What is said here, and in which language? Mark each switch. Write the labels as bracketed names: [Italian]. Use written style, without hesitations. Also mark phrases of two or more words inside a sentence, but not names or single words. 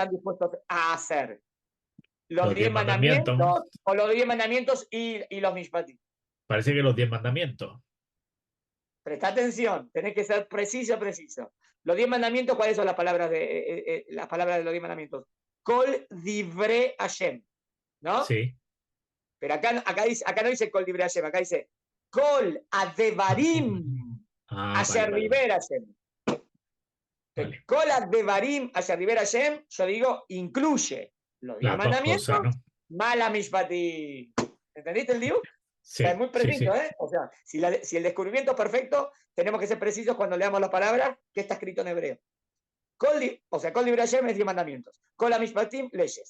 [Spanish] están dispuestos a hacer? ¿Los Los 10 10 mandamientos. mandamientos o los 10 mandamientos y los mishpatim? Parece que los 10 mandamientos. Presta atención, tenés que ser preciso, preciso. Los 10 mandamientos, ¿cuáles son las palabras de los 10 mandamientos? [Hebrew] כל דברי השם, [Spanish] ¿no? Sí. Pero acá no dice [Hebrew] כל דברי השם, [Spanish] acá dice [Hebrew] כל הדברים [Spanish] Vale, [Hebrew] Asher [Spanish] vale, vale. [Hebrew] דבר השם. [Spanish] Vale. [Hebrew] כל הדברים אשר דבר השם, [Spanish] yo digo, incluye los 10 Las dos cosas, mandamientos, ¿no? [Hebrew] מלא משפטי. [Spanish] ¿Entendiste el diu? Es Sí, muy sí, preciso, sí. ¿eh? O sea, si el descubrimiento es perfecto, tenemos que ser precisos cuando leamos las palabras que está escrito en hebreo. O sea, [Hebrew] כל דברי השם [Spanish] es 10 mandamientos. [Hebrew] כל המשפטים, [Spanish] leyes.